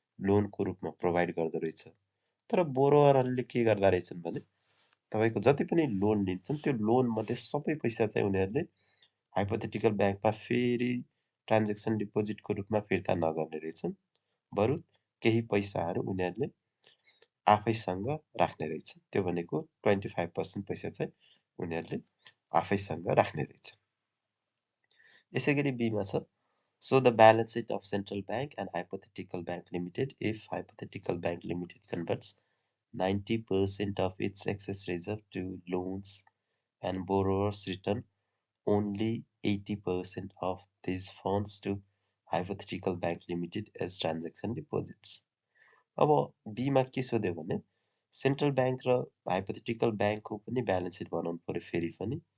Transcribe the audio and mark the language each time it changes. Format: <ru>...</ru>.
<ne>लोनको रूपमा प्रोभाइड गर्दो रहेछ। तर बोरोवरहरूले के गर्दा रहेछन् भने तपाईँको जति पनि लोन लिन्छन् त्यो लोन मध्ये सबै पैसा चाहिँ उनीहरूले हाइपोथेटिकल ब्याङ्कमा फेरि ट्रान्जेक्सन डिपोजिटको रूपमा फिर्ता नगर्ने रहेछन्। बरु केही पैसाहरू उनीहरूले आफैसँग राख्ने रहेछ। त्यो भनेको 25% पैसा चाहिँ उनीहरूले आफैसँग राख्ने रहेछ। यसै गरी बीमा छ</ne> <en>show the balance sheet of central bank and hypothetical bank limited if hypothetical bank limited converts 90% of its excess reserve to loans and borrowers return only 80% of these funds to hypothetical bank limited as transaction deposits.</en> <ne>अब बीमा के सोध्यो भने central bank र hypothetical ब्याङ्कको पनि balance seat बनाउनु पर्यो फेरि पनि।</ne>